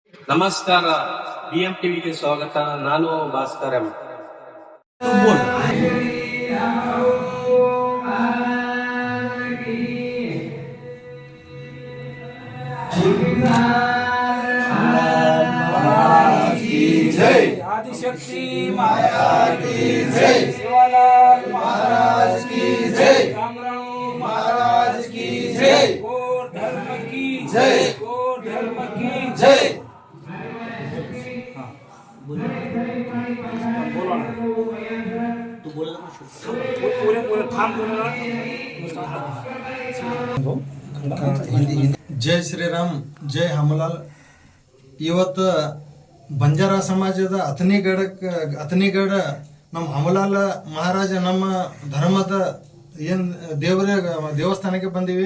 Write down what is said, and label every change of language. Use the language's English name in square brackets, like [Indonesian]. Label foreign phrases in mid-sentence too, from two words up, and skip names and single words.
[Kannada] ನಮಸ್ಕಾರ, BM ಟಿವಿಗೆ ಸ್ವಾಗತ. ನಾನು ಭಾಸ್ಕರ್ ಎಂ. [Hindi] आदिशक्ति महाराज की जय, शिवालाल महाराज की जय, रामराव महाराज की जय, गौर धर्म की जय, गौर धर्म की जय. [Kannada] ಜೈ ಶ್ರೀರಾಮ್, ಜೈ ಹಮಲಾಲ್. ಇವತ್ತು ಬಂಜಾರ ಸಮಾಜದ ಅತನಿಗಡ ನಮ್ಮ ಹಮಲಾಲ್ ಮಹಾರಾಜ ನಮ್ಮ ಧರ್ಮದ ಏನು ದೇವಸ್ಥಾನಕ್ಕೆ ಬಂದೀವಿ.